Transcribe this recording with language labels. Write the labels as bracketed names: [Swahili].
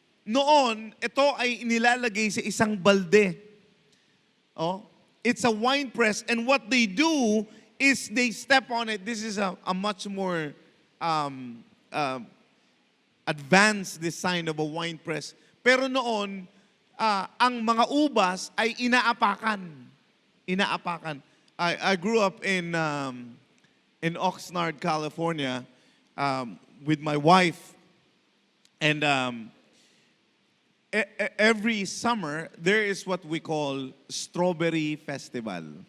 [Filipino] Noon, ito ay inilalagay sa isang balde. [English] It's a wine press, and what they do is they step on it. This is a much more advanced design of a wine press. [Filipino] Pero noon, ang mga ubas ay inaapakan. Inaapakan. [English] I grew up in Oxnard, California, with my wife, and every summer there is what we call strawberry festival.